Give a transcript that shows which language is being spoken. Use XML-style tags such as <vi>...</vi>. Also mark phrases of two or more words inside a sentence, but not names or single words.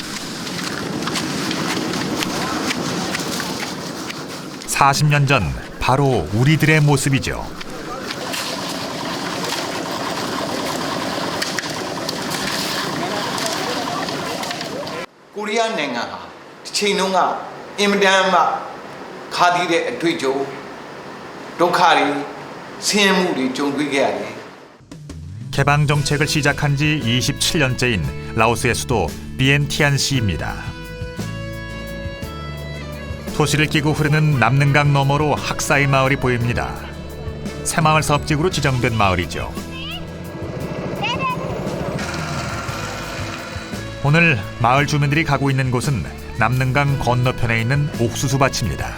<ko>40년 전 바로 우리들의 모습이죠.</ko> <my>코리아 နိုင်ငံဟာတစ်ချိန်လုံးကအင်မတန်မှခါသီးတဲ့အတွေ့အကြုံဒုက္ခတွေဆင်းရဲမှုတွေကြုံတွေ့ခဲ့ရတယ်</my> <ko>개방 정책을 시작한 지 27년째인 라오스의 수도 비엔티안시입니다. 토시를 끼고 흐르는 남능강 너머로 학사이 마을이 보입니다. 새마을 사업지구로 지정된 마을이죠. 오늘 마을 주민들이 가고 있는 곳은 남능강 건너편에 있는 옥수수 밭입니다.</ko>